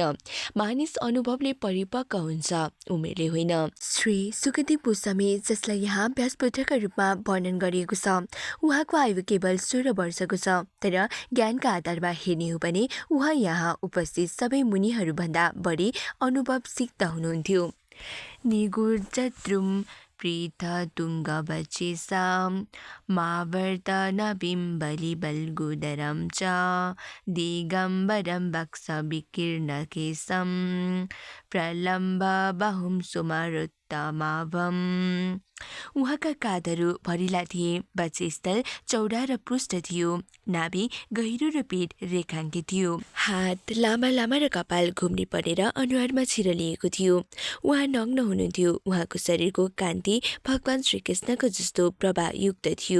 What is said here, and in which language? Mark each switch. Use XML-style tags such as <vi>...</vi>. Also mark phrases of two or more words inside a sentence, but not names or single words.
<ne>मानिस अनुभवले परिपक्व हुन्छ, उमेरले होइन। श्री सुखदेव गोस्वामी जसलाई यहाँ व्यासपुत्रका रूपमा वर्णन गरिएको छ, उहाँको आयु केवल 16 वर्षको छ। तर ज्ञानका आधारमा हेर्ने हो भने उहाँ यहाँ उपस्थित सबै मुनिहरूभन्दा बढी अनुभव सिद्ध हुनुहुन्थ्यो।</ne> <sa>निगुर्जद्रुम पृथतुङ्गवचेसां मावर्तनबिम्बलिबल्गुदरं च दिगम्बरं वक्षविकीर्णकेशं प्रलम्बबाहुं सुमरुत्तमाभम्।</sa> <ne>उहाँका काँधहरू भरिला थिए, वक्षस्थल चौडा र पृष्ठ थियो, नाभि गहिरो र पेट रेखाङ्कित थियो, हात लामा लामा र कपाल घुम्ने परेर अनुहारमा छिरलिएको थियो। उहाँ नग्न हुनुहुन्थ्यो। उहाँको शरीरको कान्ति भगवान श्रीकृष्णको जस्तो प्रभायुक्त थियो।</ne>